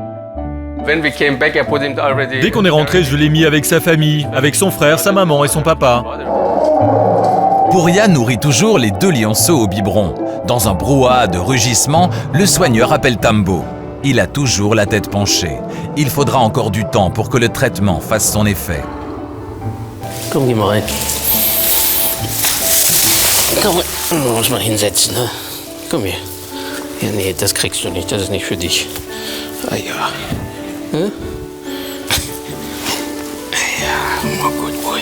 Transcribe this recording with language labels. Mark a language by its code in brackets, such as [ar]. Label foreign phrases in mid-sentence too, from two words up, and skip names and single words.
[fr] Dès qu'on est rentré, je l'ai mis avec sa famille, avec son frère, sa maman et son papa. Pouria nourrit toujours les 2 lionceaux au biberon. Dans un brouhaha de rugissements, le soigneur appelle Tambo. Il a toujours la tête penchée. Il faudra encore du temps pour que le traitement fasse son effet. [de] Komm, geh mal rein. Komm, muss mal hinsetzen, ne? Komm her. Ja, nee, das kriegst du nicht, das ist nicht für dich. Ah ja. Hm? Ja, [en] my good boy.